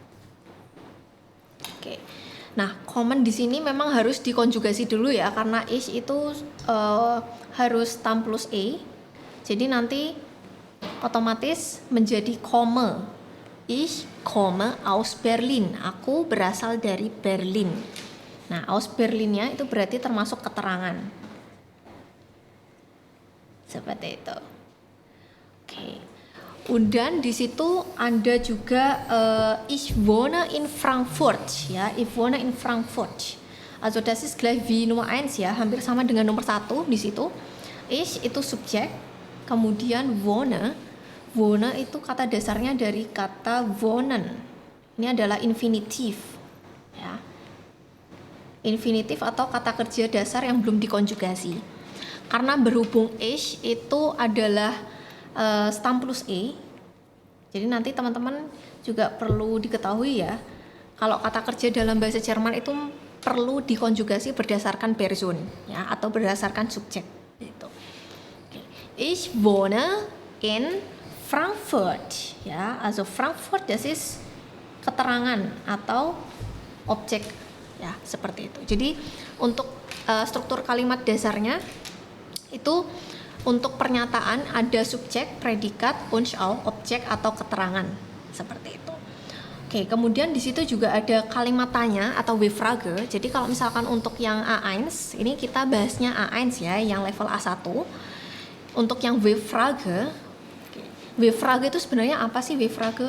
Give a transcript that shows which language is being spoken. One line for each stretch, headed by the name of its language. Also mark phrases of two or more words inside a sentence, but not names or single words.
Indonesian: Oke. Nah, common di sini memang harus dikonjugasi dulu ya, karena ich itu harus tam plus e. Jadi nanti otomatis menjadi komme.
German: Ich komme aus Berlin.
Indonesian: Aku berasal dari Berlin. Nah, aus Berlinnya itu berarti termasuk keterangan. Seperti itu. Oke. Dan di situ ada juga
German: ich wohne in Frankfurt ya, ich wohne in Frankfurt. Also das ist gleich wie Nummer 1
Indonesian: ya, hampir sama dengan nomor 1 di situ. Ich itu subjek, kemudian wohne. Wohne itu kata dasarnya dari kata wohnen. Ini adalah infinitif ya. Infinitif atau kata kerja dasar yang belum dikonjugasi. Karena berhubung ich itu adalah stam plus e. Jadi nanti teman-teman juga perlu diketahui ya, kalau kata kerja dalam bahasa Jerman itu perlu dikonjugasi berdasarkan Person ya, atau berdasarkan subjek gitu.
German: Ich wohne in Frankfurt
Indonesian: ya,
German: also Frankfurt das ist
Indonesian: keterangan atau objek ya, seperti itu. Jadi untuk struktur kalimat dasarnya itu untuk pernyataan ada subjek, predikat,
German: und auch
Indonesian: objek atau keterangan seperti itu. Oke, kemudian di situ juga ada kalimat tanya atau W-Frage. Jadi kalau misalkan untuk yang A1, ini kita bahasnya A1 ya, yang level A1. Untuk yang W-Frage, W-Frage itu sebenarnya apa sih W-Frage?